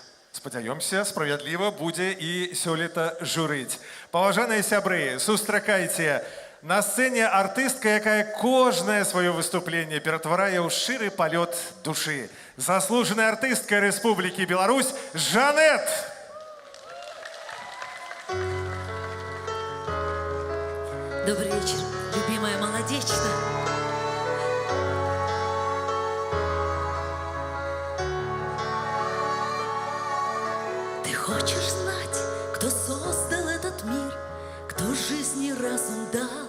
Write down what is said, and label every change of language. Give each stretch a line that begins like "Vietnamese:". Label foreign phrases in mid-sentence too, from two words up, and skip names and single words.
Belarusian: Спадзяёмся, справядліва будзе і сёлета журыць. Паважаныя сябры, сустракайце на сцэне артыстка, якая кожнае сваё выступленне ператварае ў шчыры палёт душы. Заслужаная артыстка Республики Беларусь Жанет.
Russian: Добрый вечер, любимая Молодечна. Ты хочешь знать, кто создал этот мир, кто жизни разум дал?